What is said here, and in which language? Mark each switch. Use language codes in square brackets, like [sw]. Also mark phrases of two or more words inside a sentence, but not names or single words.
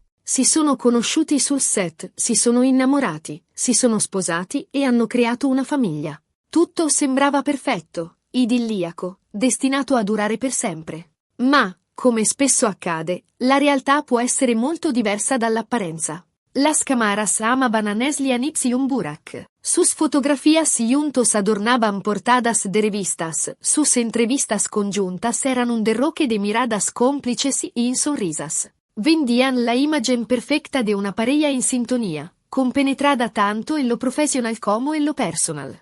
[it] Si sono conosciuti sul set, si sono innamorati, si sono sposati e hanno creato una famiglia. Tutto sembrava perfetto, idilliaco, destinato a durare per sempre. Ma, come spesso accade, la realtà può essere molto diversa dall'apparenza. [es] Las cámaras amaban a Neslihan y Burak. Sus fotografías juntos adornaban portadas de revistas, sus entrevistas conjuntas eran un derroque de miradas cómplices y sonrisas. Vendían la imagen perfecta de una pareja in sintonía, compenetrada tanto en lo profesional como en lo personal.